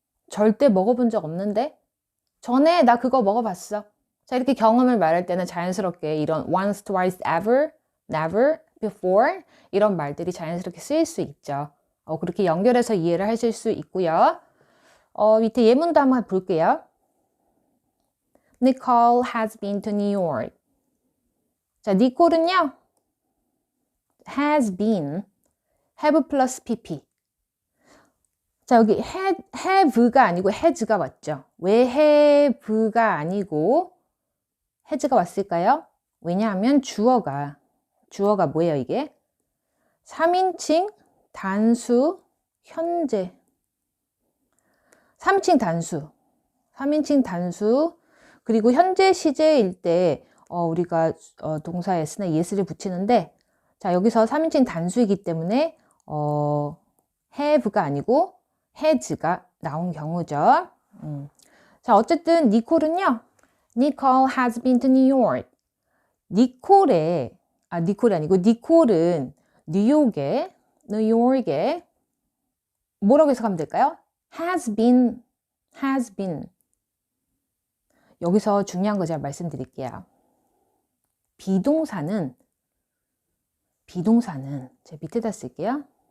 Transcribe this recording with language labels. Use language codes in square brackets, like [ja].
[ko] 절대 먹어본 적 없는데? 전에 나 그거 먹어봤어. 자, 이렇게 경험을 말할 때는 자연스럽게 이런 once, twice, ever, never, before 이런 말들이 자연스럽게 쓰일 수 있죠. 그렇게 연결해서 이해를 하실 수 있고요. 밑에 예문도 한번 볼게요. [en] Nicole has been to New York. [ko] 자, 니콜은요, [en] has been, have plus pp. [ko] 자, 여기 have가 아니고 has가 왔죠. 왜 have가 아니고 has가 왔을까요? 왜냐하면 주어가 뭐예요, 이게? 3인칭 단수 현재. 3인칭 단수 그리고 현재 시제일 때 우리가 동사 s나 es를 붙이는데, 자, 여기서 3인칭 단수이기 때문에 have가 아니고 has가 나온 경우죠. 자, 어쨌든 니콜은요, [en] Nicole has been to New York. [ko] 니콜이 아니고 니콜은 뉴욕에 뭐라고 해석하면 될까요? [en] has been. [ko] 여기서 중요한 거 제가 말씀드릴게요. 비동사는 제가 밑에다 쓸게요.